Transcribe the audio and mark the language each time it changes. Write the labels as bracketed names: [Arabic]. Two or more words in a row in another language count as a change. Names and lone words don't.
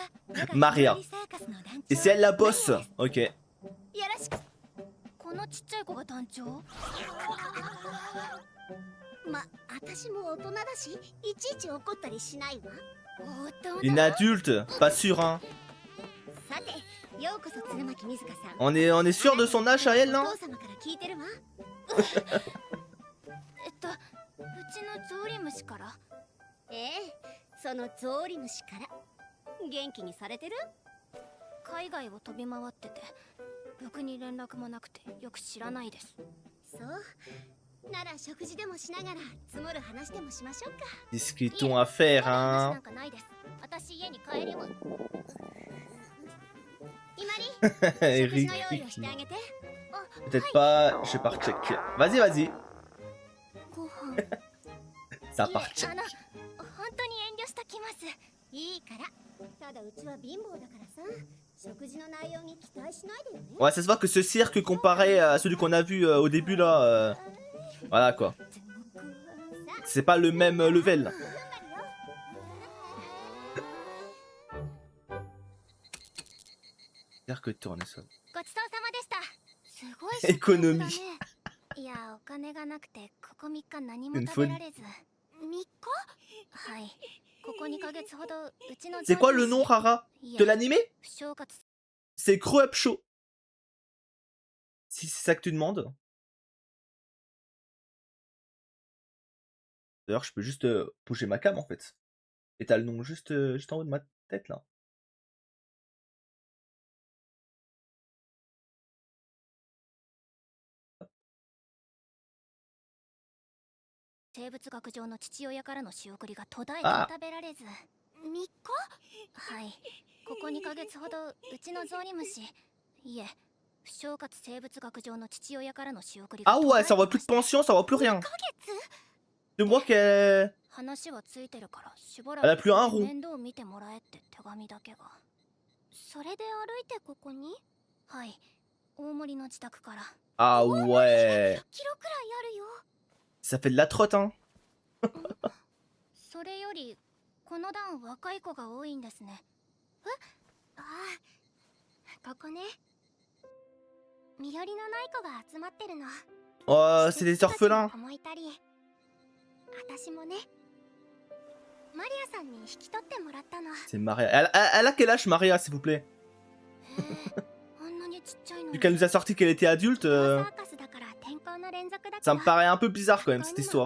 [French] Maria. Et c'est elle la boss. Ok. [Japanese] よろしく。このちっちゃい子が団長？私も大人だし、いちいち怒ったりしないわ。 [French] Une adulte, pas sûr hein. [Japanese] さて、ようこそ鶴巻水香さん。 [French] On est sûr de son âge à elle, [Japanese] お [French] non? [Japanese] 父様から聞いてるわ。うちのゾウリムシから。そのゾウリムシから。元気にされてる？海外を飛び回ってて、ろくに連絡もなくてよく知らないです。そう。なら食事でもしながら積もる話でもしましょうか。 [French] Discutons à faire [Japanese] 話な [French] hein. [Japanese] んかないです。私家に帰ります。イマリ、食事 Eric. の用意をしてあげて。 [French] Peut-être pas, je pars check. Vas-y, vas-y. [Japanese] ご飯。 [French] Ça part check. [Japanese] 本当に遠慮しときます。いいから。ただうちは貧乏だからさ、食事の内容に期待しないでよね。 [French] Ouais, ça se voit que ce cirque comparé à celui qu'on a vu au début là, voilà quoi. C'est pas le même level. Cirque tourne ça. [Japanese] ごちそうさまでした。すごいエコノミー。いや、お金がなくてここ3日何も食べられず。3日？はい。ここ2ヶ月ほどうちの [French] C'est quoi le nom, Rara? De l'animé? [Japanese] 正月。 [French] C'est Grow Up Show. Si c'est ça que tu demandes. D'ailleurs, je peux juste bouger ma cam en fait. Et t'as le nom juste en haut de ma tête là. [Japanese] 生物学上の父親からの仕送りが途絶えて食べられず。3日？はい。ここ2ヶ月ほどうちのゾウリムシ、いえ、不正活生物学上の父親からの仕送りが [French] Ah [Japanese] 途絶え [French] ouais, [Japanese] て [French] ça voit plus de pension, ça voit plus rien. [Japanese] 2 ヶ月？ [French] De moi qu'elle... [Japanese] 話はついてるからしば [French] Elle [Japanese] ら [French] a [Japanese] く [French] plus un rond. [Japanese] 面倒見てもらえって手紙だけが。それで歩いてここに？はい。大森の自宅から。 [French] Ah ouais. [Japanese] キロくらいあるよ。 [French] Ça fait de la trotte hein. [Japanese] それよりこの段若い子が多いんですね。ああ、ここね。身寄りのない子が集まってるの。 [French] Oh, c'est des orphelins. [Japanese] 思いたり。私もね。マリアさんに引き取ってもらったの。 [French] C'est Maria. Elle a quel âge, Maria, s'il vous plaît? [Japanese] あんなにちっちゃいの [French] Vu [Japanese] に。 [French] qu'elle nous a sorti qu'elle était adulte, [Japanese] サーカスだから天候の連続だから。 [French] ça me paraît un peu bizarre quand même cette histoire.